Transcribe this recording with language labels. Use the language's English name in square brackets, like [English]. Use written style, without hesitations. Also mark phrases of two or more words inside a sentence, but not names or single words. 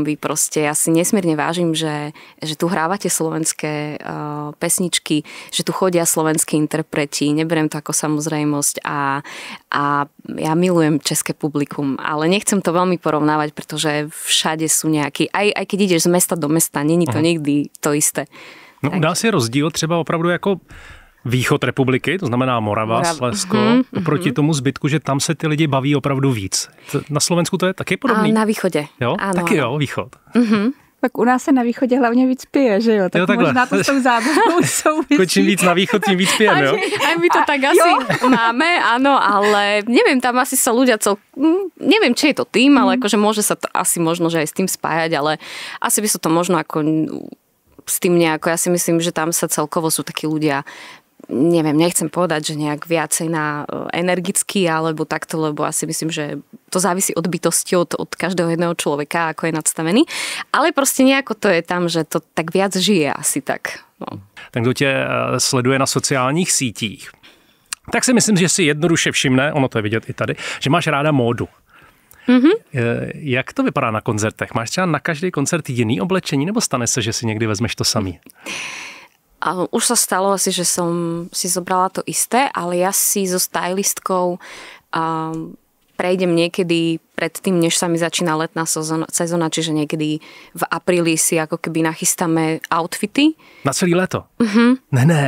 [Slovak] Vy proste, ja si nesmierne vážim, že tu hrávate slovenské pesničky, že tu chodia slovenskí interpreti, neberiem to ako samozrejmosť a ja milujem české publikum, ale nechcem to veľmi porovnávať, pretože všade sú nejakí, aj keď ideš z mesta do mesta, není to nikdy to isté. [Czech] No, dá se rozdíl třeba opravdu jako východ republiky, to znamená Morava, Slezsko, oproti tomu zbytku, že tam se ty lidi baví opravdu víc. Na Slovensku to je taky podobný? Na východě. Jo? [Slovak] Áno, [Czech] taky [Slovak] áno. [Czech] Jo, východ. Tak u nás se na východě hlavně víc pije, že jo? Tak jo, možná to s tou zábavou souvisí. Čím víc na východ, tím víc pijeme, jo? [Slovak] Aj my to tak asi máme, áno, ale neviem, tam asi sa ľudia neviem, či je to tým, ale akože môže sa to asi možno, že aj s tým spájať, ale asi by sa to možno ako s tým nejako, ja si myslím, že tam sa celkovo sú takí ľudia, neviem, nechcem povedať, že nejak viacej na energický alebo takto, lebo asi myslím, že to závisí od bytosti, od každého jedného človeka, ako je nadstavený. Ale proste nejako to je tam, že to tak viac žije asi tak. No. [Czech] Tak kdo tě sleduje na sociálních sítích, tak si myslím, že si jednoduše všimne, ono to je vidět i tady, že máš ráda módu. Jak to vypadá na koncertech? Máš třeba na každý koncert jiný oblečení, nebo stane se, že si někdy vezmeš to samý? [Slovak] A už sa stalo asi, že som si zobrala to isté, ale ja si so stylistkou prejdem niekedy pred tým, než sa mi začína letná sezóna, čiže niekedy v apríli si ako keby nachystáme outfity. [Czech] Na celý leto? Ne.